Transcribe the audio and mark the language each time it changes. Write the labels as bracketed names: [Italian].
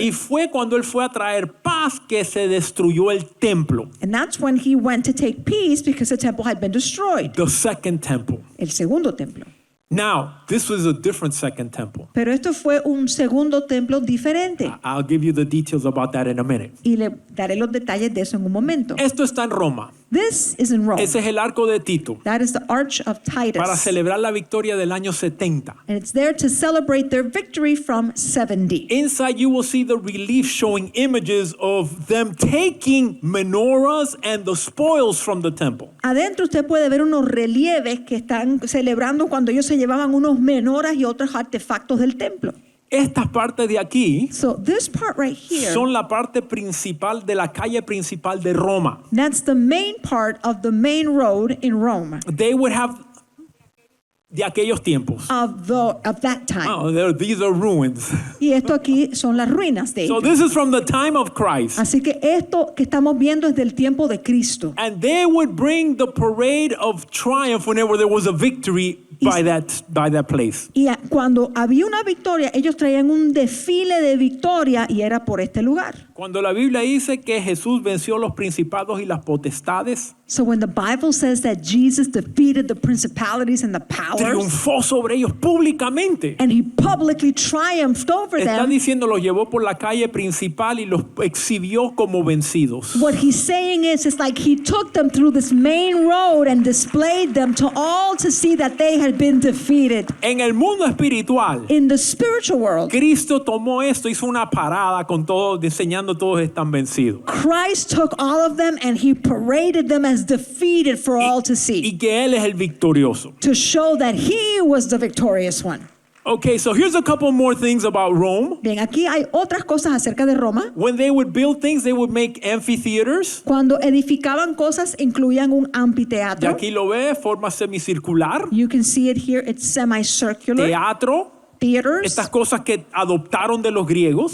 [Spanish] y fue cuando él fue a traer paz que se destruyó el templo, [English] and that's when he went to take peace because the temple had been destroyed, the second temple. [Spanish] el segundo templo. [English] Now, this was a different second temple. [Spanish] Pero esto fue un segundo templo diferente [English] I'll give you the details about that in a minute. [Spanish] y le daré los detalles de eso en un momento. Esto está en Roma. [English] This is in Rome. [Spanish] Ese es el Arco de Tito [English] That is the Arch of [Spanish] para [English] Titus. [Spanish] celebrar la victoria del año 70. [English] And it's there to celebrate their victory from 70. Inside, you will see the relief showing images of them taking menorahs and the spoils from the temple. [Spanish] Adentro usted puede ver unos relieves que están celebrando cuando ellos se llevaban unos menoras y otros artefactos del templo. Estas partes de aquí [English] So this part right here, [Spanish] son la parte principal de la calle principal de Roma. [English] that's the main part of the main road in Rome They would have [Spanish] de aquellos tiempos. [English] of that time. Oh, these are ruins. [Spanish] Y esto aquí son las ruinas de [English] So [Spanish] ellos. [English] this is from the time of Christ. [Spanish] Así que esto que estamos viendo es del tiempo de Cristo. [English] And they would bring the parade of triumph whenever there was a victory by that place. [Spanish] Y cuando había una victoria, ellos traían un desfile de victoria y era por este lugar. Cuando la Biblia dice que Jesús venció los principados y las potestades, [English] So when the Bible says that Jesus defeated the principalities and the powers [Spanish] triunfó sobre ellos públicamente. [English] and he publicly triumphed over [Spanish] Está [English] them, [Spanish] diciendo, los llevó por la calle principal y los exhibió como vencidos. [English] what he's saying is it's like he took them through this main road and displayed them to all to see that they had been defeated. [Spanish] En el mundo espiritual, [English] In the spiritual world, [Spanish] Cristo tomó esto, hizo una parada con todos, enseñando todos están vencidos. [English] Christ took all of them and he paraded them as defeated for all to see, [Spanish] Y que Él es el victorioso. [English] to show that he was the victorious one. Okay, so here's a couple more things about Rome. [Spanish] Bien, aquí hay otras cosas acerca de Roma. [English] When they would build things, they would make amphitheaters. [Spanish] Cuando edificaban cosas, incluían un Y anfiteatro. aquí lo ve, forma semicircular. [English] You can see it here. It's semicircular. [Spanish] Teatro. [English] Theaters. [Spanish] Estas cosas que adoptaron de los griegos.